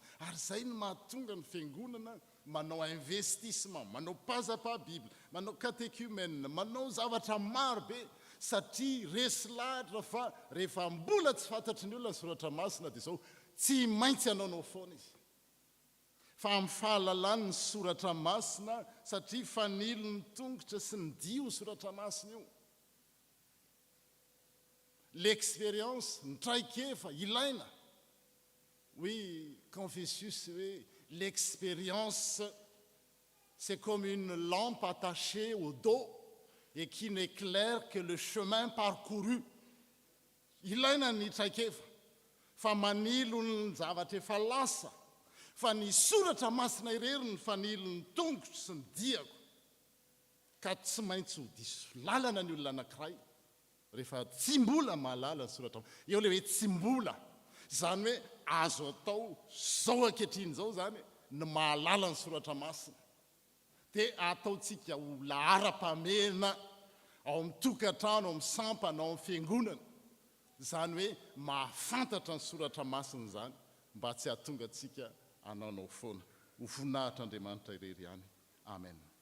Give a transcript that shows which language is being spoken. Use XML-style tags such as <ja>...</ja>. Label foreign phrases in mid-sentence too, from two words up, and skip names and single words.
<mg>ary izay no mahatonga ny fiangonana manao investissement manao pazapaha-bibla manao catéchumène manao zavatra marobe satria resy lahatra fa rehefa mbola tsy fantatry ny olona ny soratra masina dia izao tsy maintsy anaonao foana izy fa amin'ny fahalalany ny soratra masina satria fanilo ny tongotra sy ny dio soratra masina io</mg> <fr>l'expérience</fr> <mg>ny traikefa ilaina</mg> <fr>oui Confucius oui l'expérience c'est comme une lampe attachée au dos et qui n'éclaire que le chemin parcouru</fr> <mg>ilaina ny traikefa fa manilo ny zavatra efa lasa fa ny soratra masina irery ny fanilo ny tongotro sy ny diako ka tsy maintsy ho diso lalana ny olona anankiray rehefa tsy mbola mahalala ny soratra eo le hoe tsy mbola zany hoe azo atao zao ankehitriny zao zany ny mahalala ny soratra masina dia ataontsika ho lahara-pamena ao amin'ny tokantrano ao amin'ny sampana ao amin'ny fiangonana zany hoe mahafantatra ny soratra masina zany mba tsy hahatonga antsika anaonao foana ho voninahitra Andriamanitra irery ihany amen.</mg>